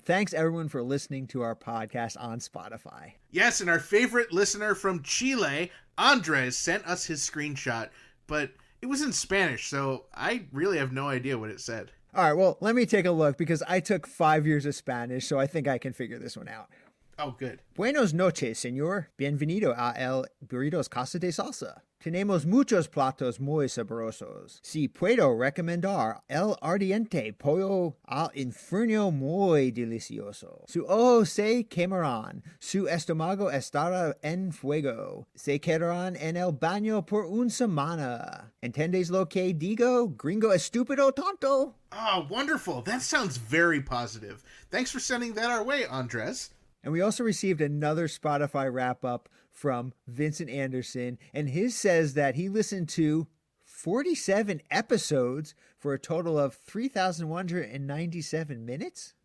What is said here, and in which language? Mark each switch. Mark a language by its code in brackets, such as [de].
[en] Thanks, everyone, for listening to our podcast on Spotify. Yes, and our favorite listener from Chile, Andres, sent us his screenshot, but it was in Spanish, so I really have no idea what it said. All right, well, let me take a look because I took 5 years of Spanish, so I think I can figure this one out. Oh, good. [es] Buenos noches, señor. Bienvenido a El Burritos Casa de Salsa. Tenemos muchos platos muy sabrosos. Si puedo recomendar el ardiente pollo al infierno muy delicioso. Su ojo se quemarán. Su estómago estará en fuego. Se quedarán en el baño por una semana. ¿Entiendes lo que digo? Gringo estúpido tonto. [en] Oh, wonderful. That sounds very positive. Thanks for sending that our way, Andres. And we also received another Spotify wrap-up from Vincent Anderson, and his says that he listened to 47 episodes for a total of 3,197 minutes?